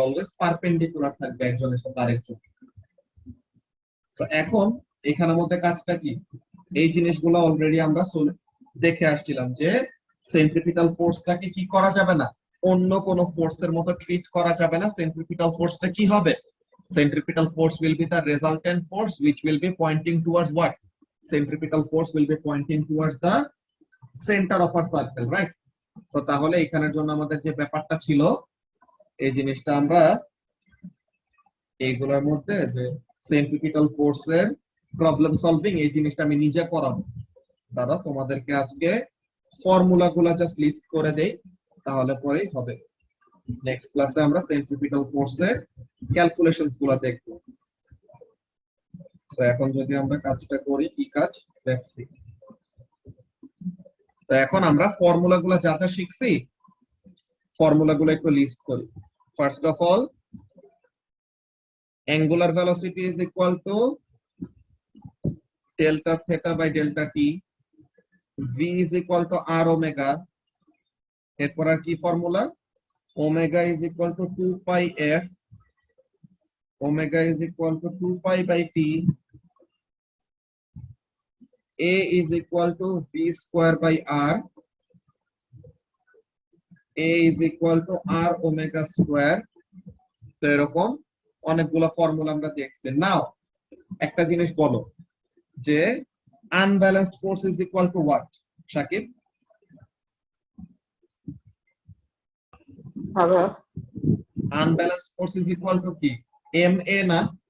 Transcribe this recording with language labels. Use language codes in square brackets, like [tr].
[bn] Always perpendicular থাকবে একজনের সাথে আরেকজন। তো এখন এখানের মধ্যে কাজটা কি, এই জিনিসগুলো অলরেডি আমরা দেখে আসছিলাম, যে সেন্ট্রিপিটাল ফোর্সটাকে কি করা যাবে না, অন্য কোন ফোর্সের মতো ট্রিট করা যাবে না। সেন্ট্রিপিটাল ফোর্সটা কি হবে? [en] Centripetal force will be the resultant force which will be pointing towards what? centripetal force will be pointing towards the center of our circle, right? [bn] So তাহলে এখানের জন্য আমাদের যে ব্যাপারটা ছিল এই জিনিসটা আমরা এইগুলোর মধ্যে যে সেন্ট্রিপিটাল ফোর্সের প্রবলেম সলভিং এই জিনিসটা আমি নিজে করাবো। দাদা তোমাদেরকে আজকে ফর্মুলাগুলো জাস্ট লিস্ট করে দেই, তাহলে পরেই হবে। নেক্সট ক্লাসে আমরা সেন্ট্রিপিটাল ফোর্সের ক্যালকুলেশনস গুলো দেখব। তো এখন যদি আমরা কাজটা করি, কি কাজ লেটস সি। তো এখন আমরা ফর্মুলাগুলো যা যা শিখছি ফর্মুলাগুলো একটু লিস্ট করি। [en] first of all, angular velocity is equal to delta theta by delta t, v is equal to r omega, [bn] এরপর আর কি formula, [en] omega is equal to 2 pi f, omega is equal to 2 pi by t, a is equal to v square by r, a is equal to r omega square। [bn] তো এরকম অনেকগুলো formula আমরা দেখছি। নাও একটা জিনিস বলো যে [en] Unbalanced force is equal to what? [bn] Shakib, unbalanced force is equal to কি? এম এ না?